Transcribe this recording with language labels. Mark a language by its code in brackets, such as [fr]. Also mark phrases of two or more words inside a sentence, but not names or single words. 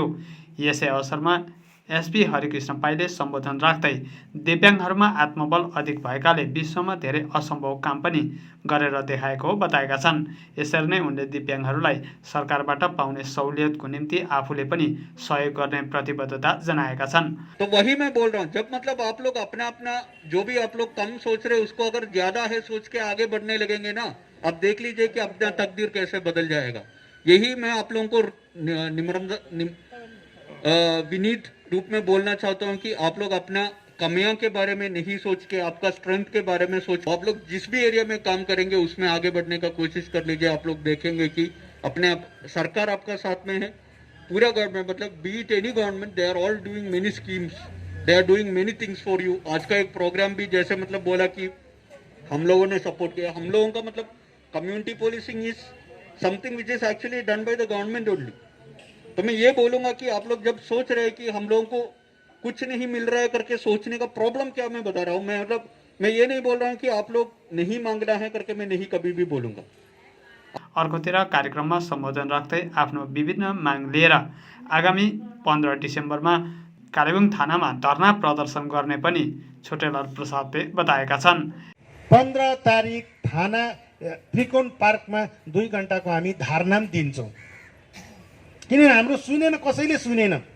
[ne] यसै अवसरमा एसपी हरिकृष्ण पाइले सम्बोधन राख्दै दिव्याङ्गहरूमा आत्मबल अधिक भएकाले विश्वमा धेरै असम्भव काम पनि गरेर देखाएको बताएका छन्। यसरी नै उनले दिव्याङ्गहरूलाई सरकारबाट पाउने सहुलियतको निम्ति आफूले पनि सहयोग गर्ने प्रतिबद्धता जनाएका छन्। [hi] तो वही मैं बोल रहा हूँ, जब मतलब आप लोग अपना जो भी आप लोग कम सोच रहे उसको अगर ज्यादा है सोच के आगे बढ़ने लगेंगे ना, अब देख लीजिए कि अपना तकदीर कैसे बदल जाएगा। यही मैं आप लोगों को विनीत रूप में बोलना चाहता हूं कि आप लोग अपना कमियों के बारे में नहीं सोच के आपका स्ट्रेंथ के बारे में सोच, आप लोग जिस भी एरिया में काम करेंगे उसमें आगे बढ़ने का कोशिश कर लीजिए। आप लोग देखेंगे कि अपने सरकार आपका साथ में है, पूरा गवर्नमेंट मतलब [en] be it any government, they are all doing many schemes, they are doing many things for you. [hi] आज का एक प्रोग्राम भी जैसे मतलब बोला कि हम लोगों ने सपोर्ट किया, हम लोगों का मतलब [en] community policing is something which is actually done by the government only. [hi] तो मैं ये बोलूंगा कि आप लोग जब सोच रहे हैं कि हम लोगों को कुछ नहीं मिल रहा है करके सोचने का प्रॉब्लम क्या मैं बता रहा हूँ, मैं मतलब मैं ये नहीं बोल रहा हूँ कि आप लोग नहीं मांगना है करके मैं नहीं कभी भी बोलूंगा। [ne] अर्कोतिर कार्यक्रममा सम्बोधन राख्दै आफ्नो विभिन्न माग लिएर आगामी 15 डिसेम्बरमा कालेबुङ थानामा धरना प्रदर्शन गर्ने पनि छोटेलाल प्रसादले बताएका छन्। 15 तारिक थाना त्रिकोण पार्कमा 2 घण्टाको हामी धरना दिन्छौँ, किनभने हाम्रो सुनेन, कसैले सुनेन।